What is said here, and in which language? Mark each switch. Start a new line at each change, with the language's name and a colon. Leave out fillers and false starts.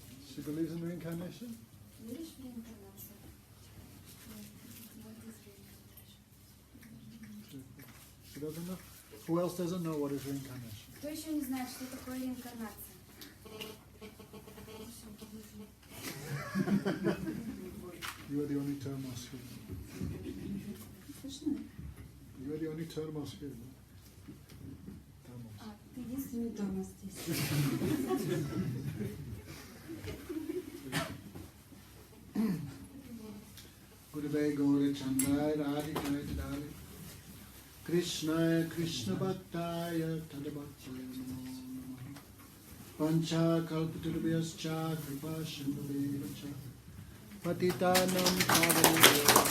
English: She believes in reincarnation?
Russian: Веришь в реинкарнацию?
English: What is reincarnation? She doesn't know. Who else doesn't know what is reincarnation?
Russian: Кто еще не знает, что такое реинкарнация?
English: You are the only termos here.
Russian: Слышно?
English: You are the only termos here. Termos.
Russian: А, ты единственный тормоз здесь.
Sanskrit: Gurave Gauri Chandai Radhikaya Tadali Krishnaya Krishna Bhaktaya Tadabhaktaya Namo Namaha Pancha Kalpaturubhyascha Kripa Sindhuvevacha Patitanam Pavanebhyo